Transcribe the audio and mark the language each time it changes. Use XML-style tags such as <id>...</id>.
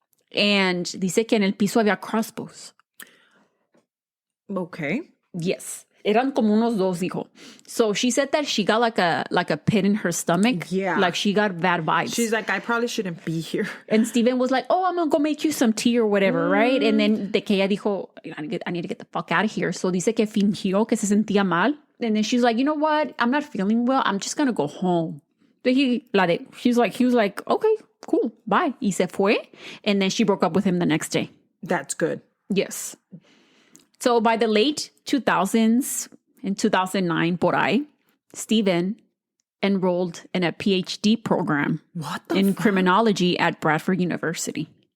<es>And dice que en el piso había crossbows.</es> <en>Okay.</en> <es>Yes. Eran como unos dos, dijo.</es> <en>So she said that she got like a pit in her stomach. Yeah. Like she got bad vibes. She's like, I probably shouldn't be here. And Steven was like, oh, I'm going to go make you some tea or whatever, right? And then</en> <es>de que ella dijo,</es> <en>I need to get the fuck out of here.</en> <es>So dice que fingió que se sentía mal.</es> <en>And then she's like, you know what? I'm not feeling well. I'm just going to go home. But he was like, okay, cool, bye.</en> <es>Y se fue.</es> <en>And then she broke up with him the next day. That's good. Yes. So by the late 2000s, in 2009,</en> <es>por ahí,</es> <en>Stephen enrolled in a PhD program in criminology at Bradford University.</en>